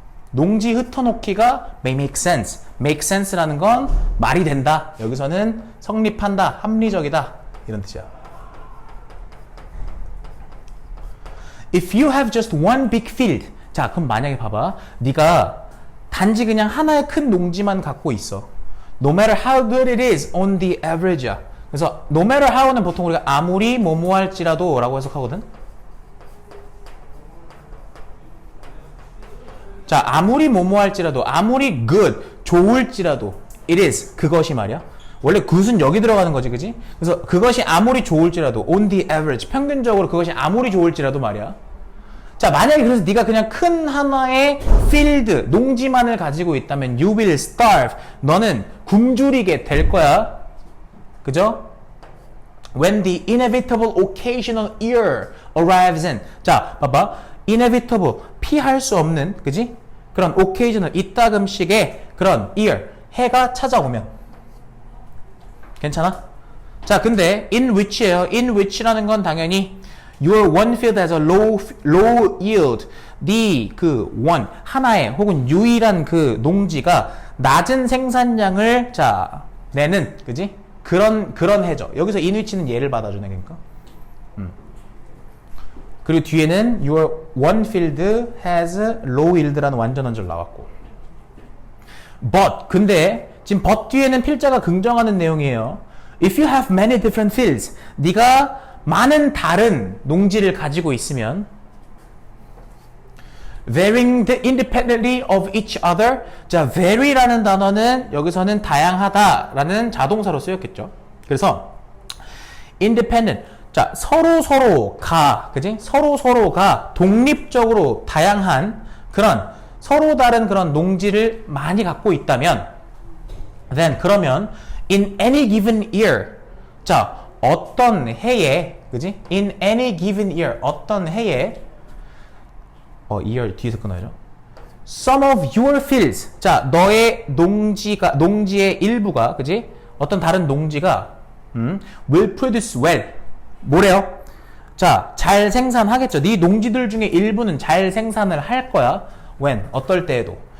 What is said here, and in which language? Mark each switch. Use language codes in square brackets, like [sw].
[ko] 농지 흩어놓기가 [en] may make sense. [ko] make sense라는 건 말이 된다. 여기서는 성립한다. 합리적이다. 이런 뜻이야. [en] If you have just one big field. [ko] 자, 그럼 만약에 봐봐. 네가 단지 그냥 하나의 큰 농지만 갖고 있어. [en] No matter how good it is on the average야. [ko] 그래서 no matter how는 보통 우리가 아무리 뭐뭐 할지라도 라고 해석하거든. 자, 아무리 뭐뭐 할지라도, 아무리 good, 좋을지라도, it is, 그것이 말이야. 원래 good은 여기 들어가는 거지, 그지? 그래서 그것이 아무리 좋을지라도, on the average, 평균적으로 그것이 아무리 좋을지라도 말이야. 자, 만약에 그래서 네가 그냥 큰 하나의 field, 농지만을 가지고 있다면 [en] you will starve. [ko] 너는 굶주리게 될 거야. 그죠? [en] When the inevitable occasional year arrives in. [ko] 자, 봐봐. inevitable, 피할 수 없는, 그지? 그런 occasional, 이따금씩의 그런 year, 해가 찾아오면. 괜찮아? 자, 근데 in which예요. in which라는 건 당연히 [en] your one field has a low yield. [ko] 네 그 one, 하나의 혹은 유일한 그 농지가 낮은 생산량을 자, 내는, 그지? 그런 해죠. 여기서 in which는 예를 받아주네, 그러니까. 그리고 뒤에는 [en] your one field has low yield [ko] 라는 완전 언절 나왔고. But, 근데 지금 but 뒤에는 필자가 긍정하는 내용이에요. [en] If you have many different fields, [ko] 네가 많은 다른 농지를 가지고 있으면 [en] varying independently of each other. [ko] 자, vary라는 단어는 여기서는 다양하다라는 자동사로 쓰였겠죠. 그래서 independent, 자, 서로가, 그지? 서로가 독립적으로 다양한 그런 서로 다른 그런 농지를 많이 갖고 있다면 then, 그러면 [en] in any given year, [ko] 자, 어떤 해에, 그지? in any given year, 어떤 해에 year 뒤에서 끊어야죠. [en] Some of your fields, [ko] 자, 너의 농지의 일부가, 그지? 어떤 다른 농지가 [en] will produce well. [ko] 뭐래요? 자, 잘 생산하겠죠. 네 농지들 중에 일부는 잘 생산을 할 거야. When, 어떨 때에도.